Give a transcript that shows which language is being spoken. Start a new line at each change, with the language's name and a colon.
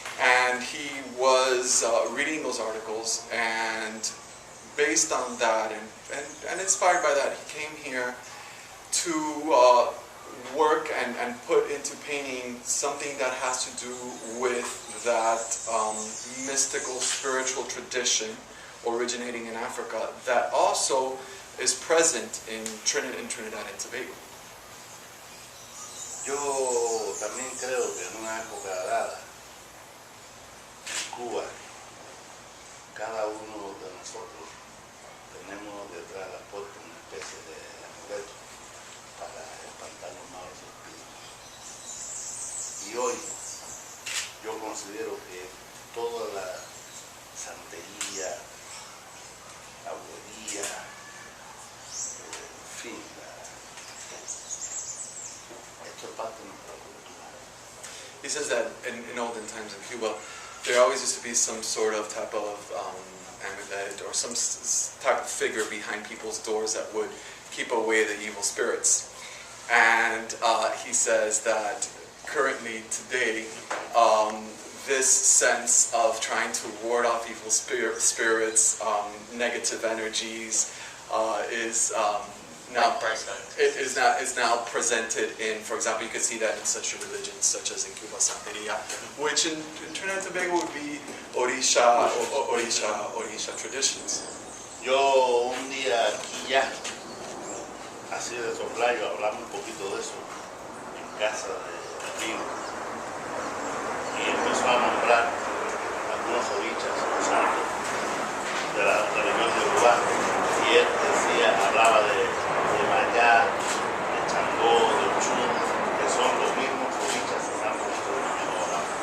English: And he was reading those articles, and based on that and inspired by that, he came here to work and put into painting something that has to do with that mystical spiritual tradition originating in Africa that also is present in Trinidad and Tobago.
Spanish: Yo también creo que en una época dada, en Cuba, cada uno de nosotros tenemos detrás de la puerta una especie de amuleto para espantar los malos espíritus. Y hoy yo considero que toda la santería, la brujería, en fin, esto es parte de nuestra cultura.
English: He says that in olden times in Cuba, there always used to be some sort of type of amulet or some type of figure behind people's doors that would keep away the evil spirits. And he says that currently today, this sense of trying to ward off evil spirits, negative energies, is now present. is now presented in, for example, you can see that in such religions such as in Cuba, Santeria, which in Trinidad and Tobago would be Orisha traditions.
Spanish: Yo un día aquí ya, así de soplayo, hablamos un poquito de eso en casa de Río, y empezó a nombrar algunos orichas santos de la religión de Uruguay, y él decía, hablaba de Mayá, de Changó, de Ochún, que son los mismos orichas santos que nosotros hablamos.